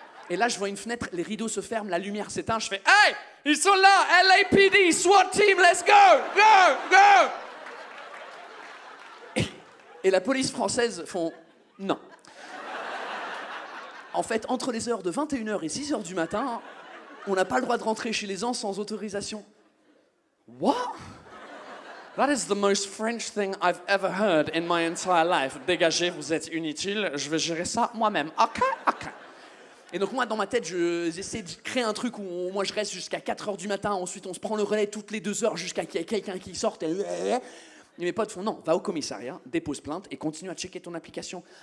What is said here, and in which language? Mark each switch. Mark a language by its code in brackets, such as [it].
[fr] Et là, je vois une fenêtre, les rideaux se ferment, la lumière s'éteint. Je fais, hey, ils sont là, [en] LAPD, SWAT team, let's go, go, go. [fr] Et la police française font. Non. En fait, entre les heures de 21h et 6h du matin, on n'a pas le droit de rentrer chez les gens sans autorisation. [en] What? That is the most French thing I've ever heard in my entire life. [fr] Dégagez, vous êtes inutile, je vais gérer ça moi-même. Ok. Et donc moi, dans ma tête, j'essaie de créer un truc où moi je reste jusqu'à 4h du matin, ensuite on se prend le relais toutes les 2 heures jusqu'à qu'il y ait quelqu'un qui sorte. Et mes potes font non, va au commissariat, dépose plainte et continue à checker ton application.